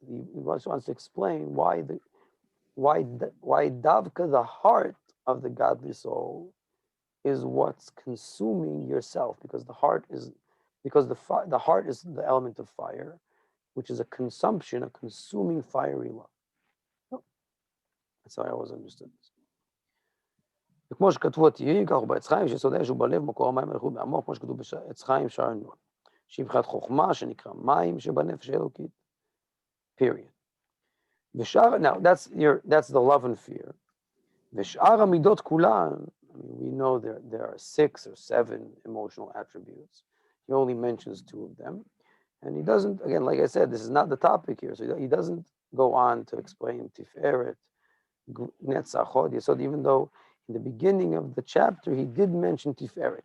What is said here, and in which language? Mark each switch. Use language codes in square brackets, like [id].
[en] He wants to explain why Davka, the heart of the godly soul, is what's consuming yourself, because the heart is the element of fire, which is a consuming fiery love. That's how I always understood this. [he] וכמו שכתבו התהילים, כך הוא בעץ חיים, שיסוד האש הוא בלב, מקור המים והלחות מהמוח, כמו שכתוב בעץ חיים שער הנון. שהיא מבחינת חוכמה, שנקרא מים שבנפש האלוקית. [en] Period. Now that's the love and fear. [he] ושאר המידות כולן, [en] we know there are 6 or 7 emotional attributes. He only mentions 2 of them. And he doesn't, again, like I said, this is not the topic here, so he doesn't go on to explain Tiferet, Netzach, Hod, Yesod, even though in the beginning of the chapter he did mention Tiferet.